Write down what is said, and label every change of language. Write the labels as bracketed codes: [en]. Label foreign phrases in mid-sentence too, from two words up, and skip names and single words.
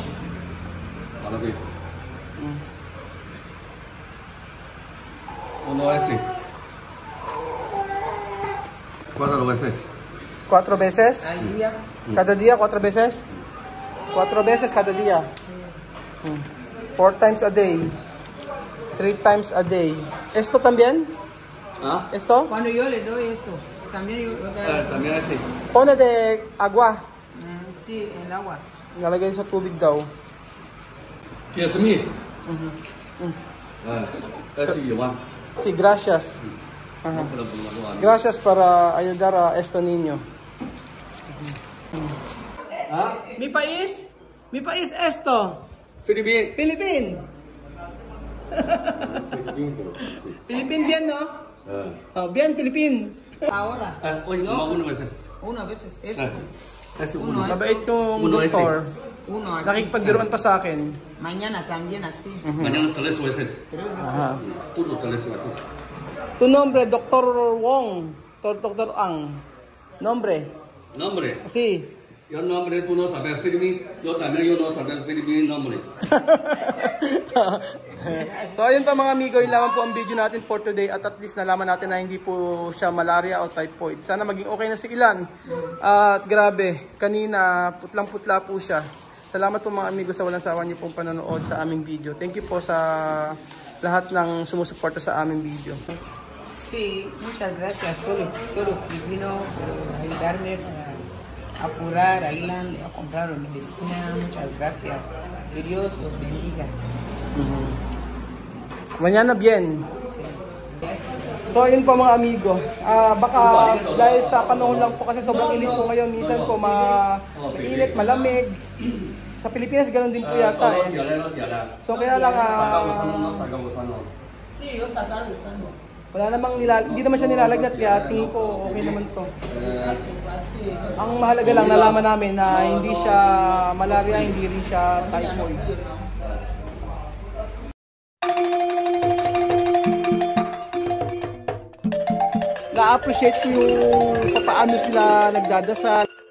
[es] Para ver. Uno ese. 4 veces. 4 veces. Al día. Cada día, 4 veces. 4 veces cada día. [en] 4 times a day. 3 times a day. [es] ¿Esto también? ¿Ah? ¿Esto? Cuando yo le doy esto, también yo. También ese. Pone de agua. Sí, el agua. [tl] Nalagay sa tubig daw. [es] ¿Quieres mí? Ese igual. Sí, gracias. Ajá. Gracias para ayudar a esto niño. ¿Ah? Mi país? Mi país esto. Philippines. Philippine. Philippine bien, no? Bien, Philippine. Ahora, Oye, toma uno veces. una vez es esto. Ese Uno uno. es- [tl] Mabait yung [es] Uno [tl] doktor. [es] Uno aquí. [tl] Nakikipagbiruan pa sa akin. [es] Mañana también así. Mañana 3 veces. 3 veces. Ajá. Todo 3 veces. Tu nombre, Dr. Wong. Dr. Ang. Nombre. Nombre. Sí. Yo nombre, tú no sabes Philippines. Yo también, yo no sabes Philippines nombre. [tl] So ayun pa mga amigo, yun lamang po ang video natin [en] for today at least [tl] nalaman natin na hindi po siya malaria o typhoid. Sana maging okay na si Ilan. At grabe, kanina putlang-putla po siya. Salamat po mga amigo sa walang sawa niyo pong panonood sa aming video. [en] Thank you [tl] po sa lahat ng sumusuporta sa aming video. [es] Sí, muchas gracias a todos los filipinos por ayudarme para apurar a Ilan a comprar la medicina. Muchas gracias. Que Dios los bendiga. Mañana bien. [tl] So ayun po mga amigo. Baka dahil sa panahon lang po kasi sobrang init po ngayon. Minsan po mainit, malamig. Sa Pilipinas ganun din po yata eh. So kaya lang [es] Sí, yo sacar usando. [tl] wala namang hindi naman siya nilalagnat kaya tingin ko okay naman to. Ang mahalaga lang nalaman namin na hindi siya malaria, hindi rin siya typhoid. Na-appreciate ko yung paano sila nagdadasal.